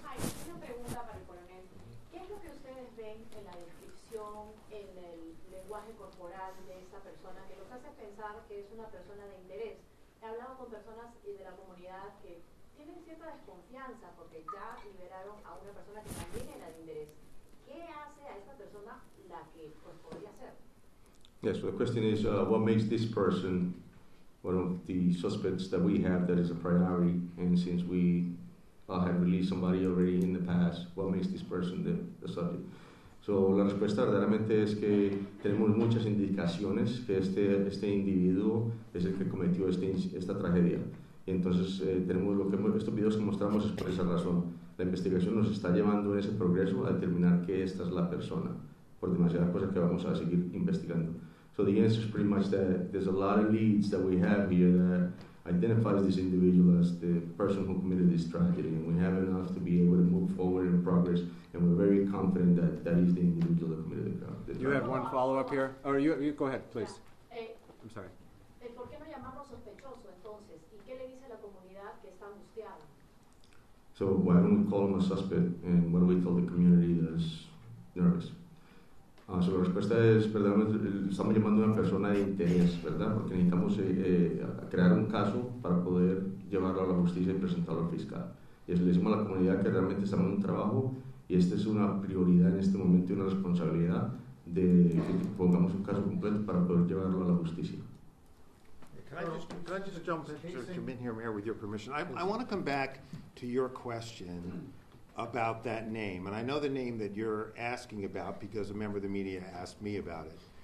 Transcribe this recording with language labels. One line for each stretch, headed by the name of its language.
Spanish: Hi, una pregunta para el coronel. ¿Qué es lo que ustedes ven en la descripción, en el lenguaje corporal de esta persona que los hace pensar que es una persona de interés? He hablado con personas de la comunidad que tienen cierta desconfianza porque ya liberaron a una persona que también era de interés. ¿Qué hace a esta persona la que pues, podría ser?
English: Yes, so the question is, what makes this person one of the suspects that we have that is a priority, and since we have released somebody already in the past, what makes this person the subject?
Spanish: So, la respuesta verdaderamente es que tenemos muchas indicaciones que este individuo es el que cometió esta tragedia. Y entonces estos videos que mostramos es por esa razón. La investigación nos está llevando en ese progreso a determinar que esta es la persona, por demasiadas cosas que vamos a seguir investigando.
English: So the answer is pretty much that there's a lot of leads that we have here that identifies this individual as the person who committed this tragedy, and we have enough to be able to move forward in progress, and we're very confident that that is the individual that committed the crime. You had one follow-up here? Or you go ahead, please. I'm sorry.
Spanish: ¿Por qué no llamarlo sospechoso entonces? ¿Y qué le dice la comunidad que está angustiada?
English: So why don't we call him a suspect, and what do we tell the community that is nervous?
Spanish: So la respuesta es, verdaderamente, estamos llamando a una persona de interés, ¿verdad? Porque necesitamos crear un caso para poder llevarlo a la justicia y presentarlo al fiscal. Y le decimos a la comunidad que realmente estamos en un trabajo y esta es una prioridad en este momento y una responsabilidad de que pongamos un caso completo para poder llevarlo a la justicia.
English: Can I just jump in here, Mayor, with your permission? I want to come back to your question about that name. And I know the name that you're asking about because a member of the media asked me about it.